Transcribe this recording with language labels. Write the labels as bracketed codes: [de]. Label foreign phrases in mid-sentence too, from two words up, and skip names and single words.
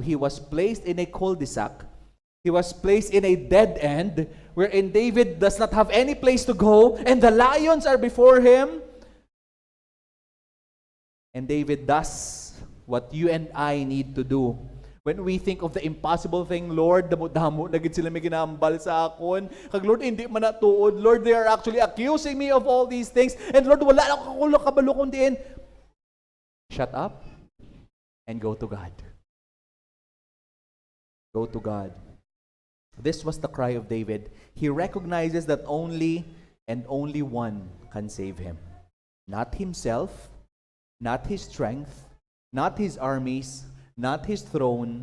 [en] He was placed in a cul-de-sac. He was placed in a dead end, wherein David does not have any place to go, and the lions are before him. And David does what you and I need to do. When we think of the impossible thing, Lord, [hil] damo na gid sila may ginambal sa akon. Kag Lord, hindi man natuod. [en] Lord, they are actually accusing me of all these things. And Lord, [hil] wala akong kabalo kundiin. [en] Shut up and go to God. Go to God. This was the cry of David. He recognizes that only and only one can save him. Not himself, not his strength, not his armies, not his throne.